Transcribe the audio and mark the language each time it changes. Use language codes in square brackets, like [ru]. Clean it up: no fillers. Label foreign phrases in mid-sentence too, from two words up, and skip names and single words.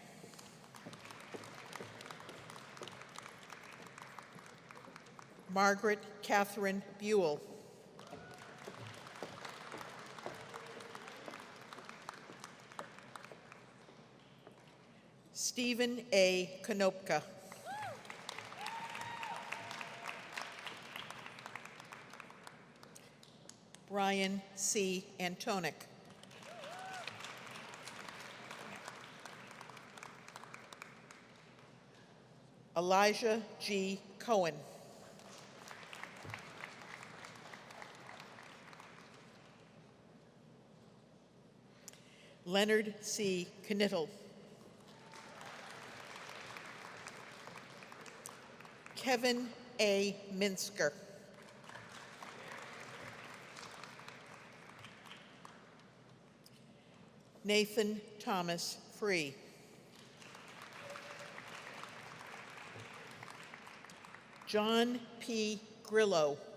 [en] Margaret Catherine Buell. Stephen A. Konopka. Brian C. Antonic. Elijah G. Cohen. Leonard C. Knittel. Kevin A. Minsker. Nathan Thomas Free. John P. Grillo.